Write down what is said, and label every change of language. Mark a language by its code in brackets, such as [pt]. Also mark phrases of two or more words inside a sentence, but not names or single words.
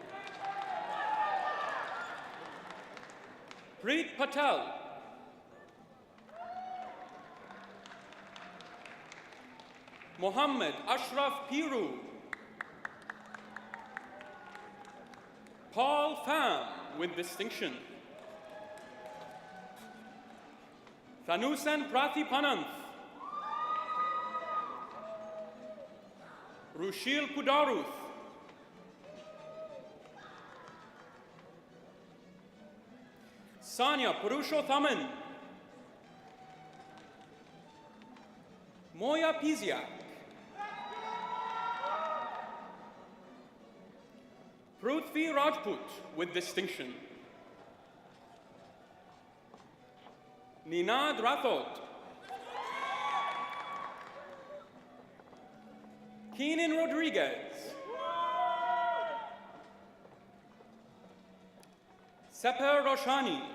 [en] Preet Patel. Mohammed Ashraf Piru. Paul Pham, with distinction. Thanusan Prathipananth. Rushil Kudaruth. Sanya Purushothaman. Moya Piziak. Prithvi Rajput, with distinction. Ninad Rathod. Keenan Rodriguez. Seper Roshani.